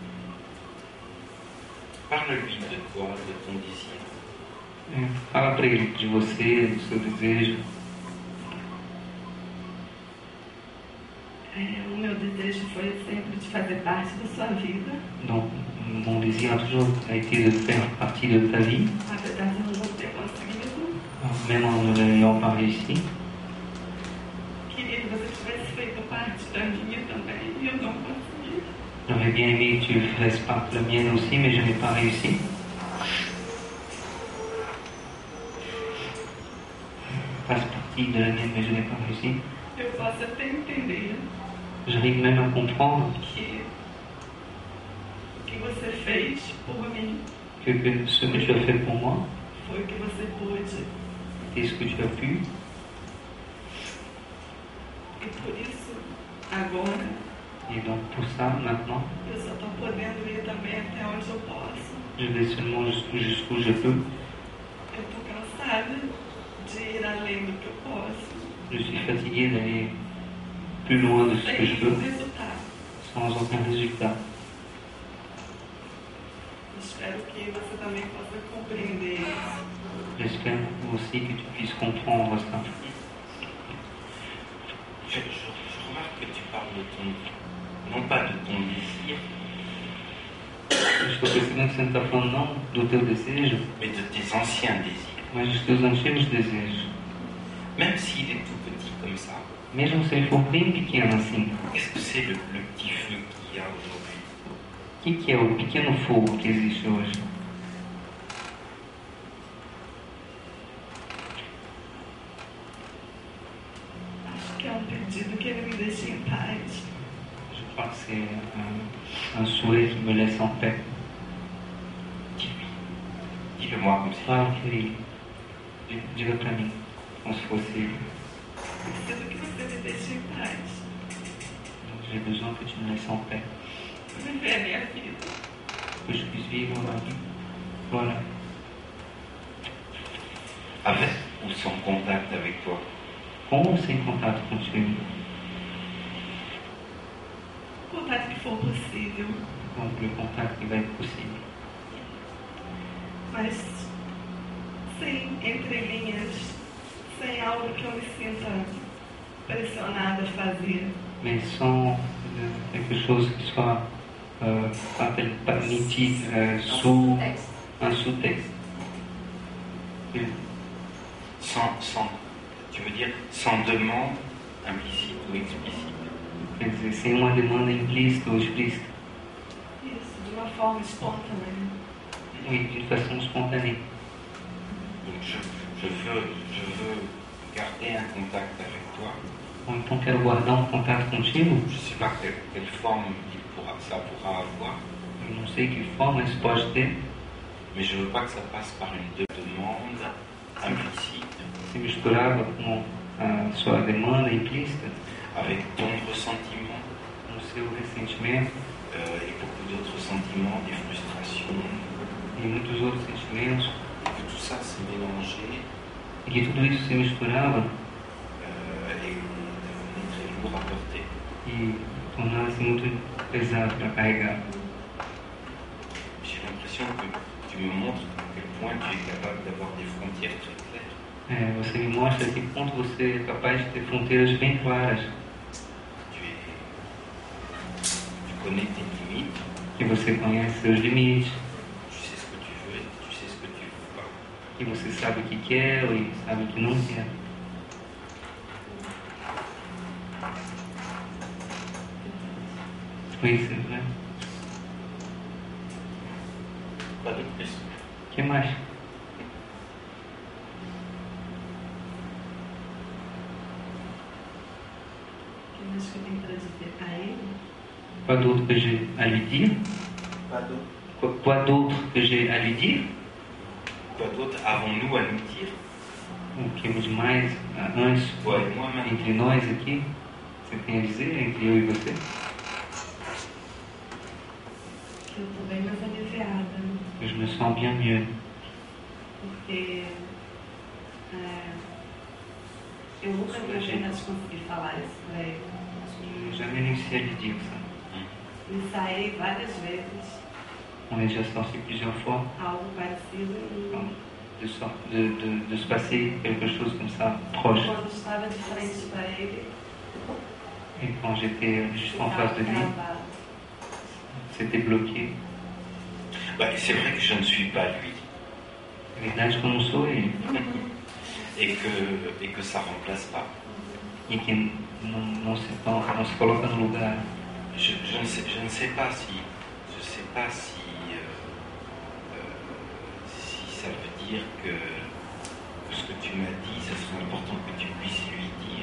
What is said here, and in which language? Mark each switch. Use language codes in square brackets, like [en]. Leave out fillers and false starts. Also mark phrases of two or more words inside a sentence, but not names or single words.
[fr] Parle-lui de toi, de ton désir. [pt] Fala para ele de você, do seu desejo. O meu desejo foi sempre de fazer parte da sua vida. [fr] Donc, mon désir a toujours été de faire partie de ta vie, [pt] apesar de eu não ter conseguido. [fr] même en ne l'ayant pas réussi. [pt] Queria que você tivesse feito parte da minha também e eu não consegui. [fr] J'aurais bien aimé que tu fasses partie de la mienne aussi, mais je n'ai pas réussi. Fasse partie de la mienne, mais je n'ai pas réussi. [pt] Eu posso até entender [fr] J'arrive même à comprendre [pt] que o que você fez por mim [fr] que ce que tu as fait pour moi, [pt] foi o que você pôde. [fr] et ce que tu as pu, [pt] E por isso, agora, [fr] et donc pour ça, maintenant, [pt] eu só estou podendo ir também até onde eu posso. [fr] je vais seulement jusqu'où je peux. [pt] Eu estou cansada de ir além do que eu posso. [fr] Je suis fatigué d'aller plus loin de ce que je [pt] Sem [fr] peux, [pt] resultado. [fr] sans aucun résultat. [pt] Espero que você também possa compreender isso. [fr] J'espère aussi que tu puisses comprendre ça. Je remarque que tu parles de ton, non pas de ton désir, [pt] Estou percebendo que você não está falando não do teu desejo, [fr] mais de tes anciens désirs. [pt] mas dos teus antigos desejos. [fr] Même s'il est tout petit comme ça, [pt] Mesmo se ele for bem pequeno assim, [fr] qu'est-ce que c'est le petit feu qu'il y a aujourd'hui? [pt] o que é o pequeno fogo que existe hoje? Acho que é um pedido que ele me deixe em paz. [fr] Je crois que c'est un souhait qui me laisse en paix. Dis-lui. Dis-le-moi comme si. Ah, ok. [pt] Diga pra mim, como se fosse. Preciso que você me deixe em paz. [fr] J'ai besoin que tu me laisses en paix, [pt] Viver a minha vida. [fr] que je puisse vivre ma vie. Voilà. Avec ou sans contact avec toi? [pt] Com ou sem contato contigo? O contato que for possível. [fr] Donc le contact qui va être possible. [pt] Mas sem entrelinhas, sem algo que eu me sinta pressionada a fazer. [fr] Mais sans quelque chose qui soit pas nitide, sous un sous-texte. Sans, tu veux dire, sans demande implicite ou explicite. [pt] Quer dizer, sem uma demanda implícita ou explícita. Isso, de uma forma espontânea. [fr] Oui, d'une façon spontanée. Donc je veux garder un contact avec toi. [pt] Ou então quero guardar um contato contigo. [fr] Je ne sais pas quelle forme ça pourra avoir, [pt] Eu não sei que forma isso pode ter. [fr] mais je ne veux pas que ça passe par une demande implicite, [pt] Se misturava com a sua demanda implícita, [fr] avec ton ressentiment [pt] com o seu ressentimento [fr] et beaucoup d'autres sentiments, des frustrations, [pt] e muitos outros sentimentos, [fr] que tout ça s'est mélangé [pt] e que tudo isso se misturava [fr] et devenait très lourd à porter. [pt] e tornava-se muito pesado para carregar. [fr] J'ai l'impression que tu me montres à quel point tu es capable d'avoir des frontières très claires. [pt] Você me mostra a que ponto você é capaz de ter fronteiras bem claras, [fr] Tu connais tes limites, [pt] que você conhece seus limites, [fr] tu sais ce que tu veux et tu sais ce que tu ne veux pas. [pt] que você sabe o que quer e sabe o que não quer. [fr] Oui, c'est vrai. Pas de plus. [pt] O que mais? Que eu acho que eu tenho para dizer a ele. [fr] Quoi d'autre que j'ai à lui dire? Pas d'autre. Quoi d'autre que j'ai à lui dire? Quoi d'autre avons-nous à nous dire? [pt] O que de mais antes, [fr] Toi et moi maintenant. [pt] entre nós aqui, você tem a dizer entre eu e você? Que eu estou bem mais aliviada. [fr] Je me sens bien mieux. [pt] Porque eu nunca vi apenas conseguir falar isso para ele. [fr] J'ai jamais réussi à lui dire ça. [pt] Ensaiei várias vezes [fr] On est déjà sorti plusieurs fois [pt] algo parecido [fr] de se passer quelque chose comme ça, proche. [pt] quando estava de frente para ele, [fr] Et quand j'étais juste en face de lui, [pt] travado. [fr] c'était bloqué. C'est vrai que je ne suis pas lui. [pt] É verdade que eu não sou ele. [fr] Et que ça ne remplace pas. [pt] E que não se coloca no lugar. [fr] Je ne sais pas si ça veut dire que ce que tu m'as dit, ce serait important que tu puisses lui dire.